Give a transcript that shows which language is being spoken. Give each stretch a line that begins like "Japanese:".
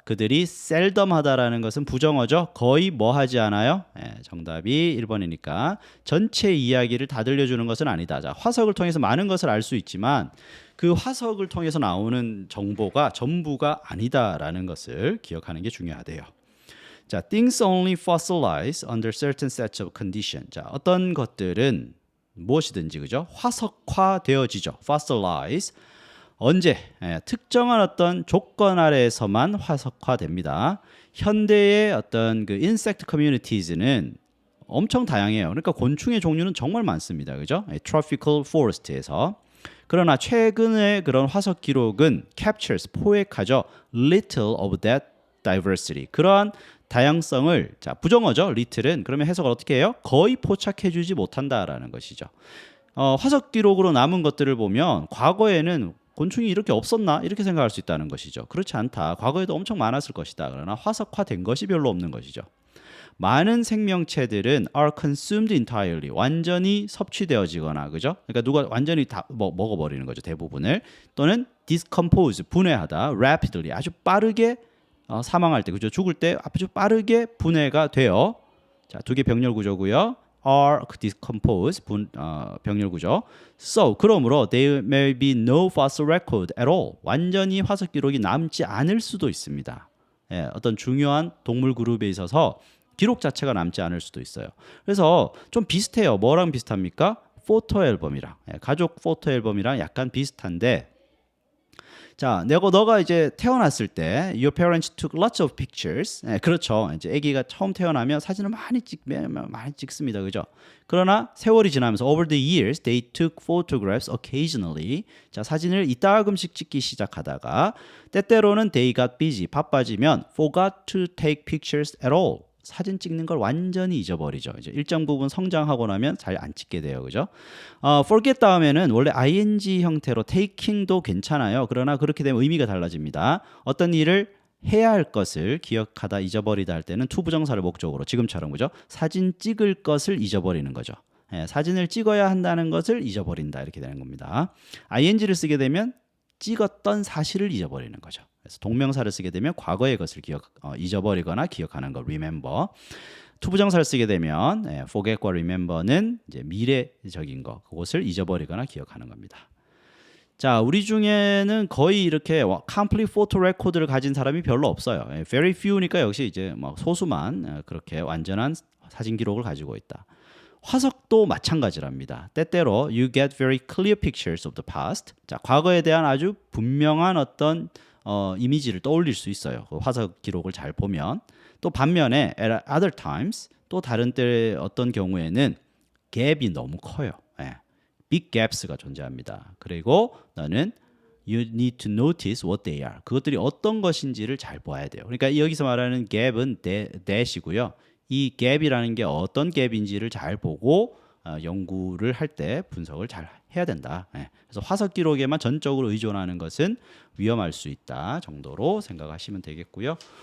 Korean: 그들이 셀덤하다라는 것은 부정어죠. 거의 뭐 하지 않아요? 정답이 1번이니까 전체 이야기를 다 들려주는 것은 아니다. 자, 화석을 통해서 많은 것을 알 수 있지만 그 화석을 통해서 나오는 정보가 전부가 아니다라는 것을 기억하는 게 중요하대요.
English: 자, things only fossilize under certain sets of condition.
Korean: 자, 어떤 것들은 무엇이든지 그죠? 화석화되어지죠. fossilize. 언제? 특정한 어떤 조건 아래에서만 화석화됩니다. 현대의 어떤 그 insect communities는 엄청 다양해요. 그러니까 곤충의 종류는 정말 많습니다. 그죠? tropical forest에서 그러나 최근의 그런 화석 기록은 captures 포획하죠.
English: little of that diversity.
Korean: 그러한 다양성을 자 부정어죠. little은 그러면 해석을 어떻게 해요? 거의 포착해주지 못한다라는 것이죠. 화석 기록으로 남은 것들을 보면 과거에는 곤충이 이렇게 없었나 이렇게 생각할 수 있다는 것이죠. 그렇지 않다. 과거에도 엄청 많았을 것이다. 그러나 화석화된 것이 별로 없는 것이죠. 많은 생명체들은 are consumed entirely 완전히 섭취되어지거나 그죠? 그러니까 누가 완전히 다 먹어버리는 거죠. 대부분을 또는 decompose 분해하다 rapidly 아주 빠르게 사망할 때 그죠? 죽을 때 아주 빠르게 분해가 돼요. 자, 두 개 병렬 구조고요. are decompose 병렬 구조.
English: So 그러므로 there may be no fossil record at all.
Korean: 완전히 화석 기록이 남지 않을 수도 있습니다. 예, 어떤 중요한 동물 그룹에 있어서 기록 자체가 남지 않을 수도 있어요. 그래서 좀 비슷해요. 뭐랑 비슷합니까? 포토 앨범이랑 가족 포토 앨범이랑 약간 비슷한데 자, 너가 이제 태어났을 때 your parents took lots of pictures. 그렇죠. 이제 아기가 처음 태어나면 사진을 많이 찍습니다. 그죠?
English: 그러나 세월이 지나면서 over the years they took photographs occasionally.
Korean: 자, 사진을 이따금씩 찍기 시작하다가 때때로는 they got busy.
English: 바빠지면 forgot to take pictures at all.
Korean: 사진 찍는 걸 완전히 잊어버리죠. 이제 일정 부분 성장하고 나면 잘 안 찍게 돼요. 그죠? forget 다음에는 원래 ing 형태로 taking도 괜찮아요. 그러나 그렇게 되면 의미가 달라집니다. 어떤 일을 해야 할 것을 기억하다 잊어버리다 할 때는 to 부정사를 목적으로 지금처럼 그죠? 사진 찍을 것을 잊어버리는 거죠. 사진을 찍어야 한다는 것을 잊어버린다 이렇게 되는 겁니다. ing를 쓰게 되면 찍었던 사실을 잊어버리는 거죠. 그래서 동명사를 쓰게 되면 과거의 것을 잊어버리거나 기억하는 거 remember. 투부정사를 쓰게 되면 forget과 remember는 이제 미래적인 거 그것을 잊어버리거나 기억하는 겁니다. 자, 우리 중에는 거의 이렇게 complete photo record 를 가진 사람이 별로 없어요. very few니까 역시 이제 뭐 소수만 그렇게 완전한 사진 기록을 가지고 있다. 화석도 마찬가지랍니다.
English: 때때로 you get very clear pictures of the past.
Korean: 자, 과거에 대한 아주 분명한 어떤 이미지를 떠올릴 수 있어요. 그 화석 기록을 잘 보면. 또 반면에 at other times 또 다른 때 어떤 경우에는 갭이 너무 커요. big gaps가 존재합니다.
English: 그리고 너는 you need to notice what they are.
Korean: 그것들이 어떤 것인지를 잘 봐야 돼요. 그러니까 여기서 말하는 갭은 that이고요. 이 갭이라는 게 어떤 갭인지를 잘 보고 연구를 할 때 분석을 잘 해야 된다. 그래서 화석 기록에만 전적으로 의존하는 것은 위험할 수 있다 정도로 생각하시면 되겠고요.